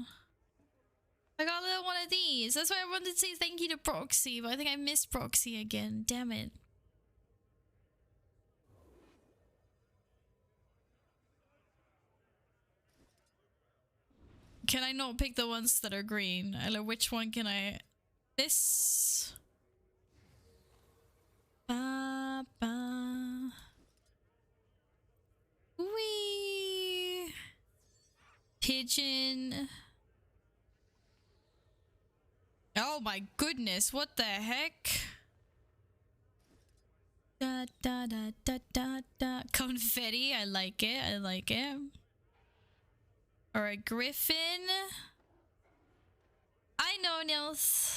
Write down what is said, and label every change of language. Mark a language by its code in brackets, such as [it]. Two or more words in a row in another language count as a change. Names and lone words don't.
[en] I got a little one of these. That's why I wanted to say thank you to Proxy, but I think I missed Proxy again. Damn it. Can I not pick the ones that are green? I know which one can I... This... Ba, ba. Wee. Pigeon. Oh my goodness, what the heck? Da da da da da da. Confetti, I like it, I like it. Alright, Griffin. I know, Nils.